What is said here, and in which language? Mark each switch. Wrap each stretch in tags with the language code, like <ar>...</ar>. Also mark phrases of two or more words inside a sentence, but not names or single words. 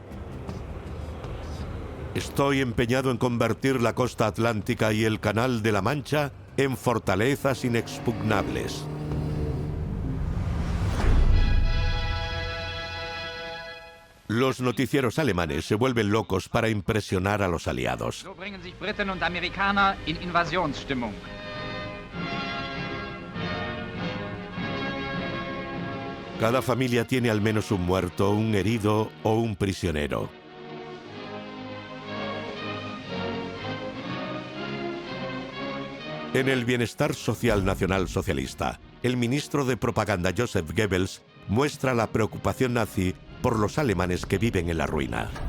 <es>Estoy empeñado en convertir la costa atlántica y el Canal de la Mancha en fortalezas inexpugnables. Los noticieros alemanes se vuelven locos para impresionar a los aliados.</es> <de>So bringen sich Briten und Amerikaner in Invasionsstimmung.</de> <es>Cada familia tiene al menos un muerto, un herido o un prisionero. En el Bienestar Social Nacional Socialista, el ministro de Propaganda Joseph Goebbels muestra la preocupación nazi por los alemanes que viven en la ruina.</es>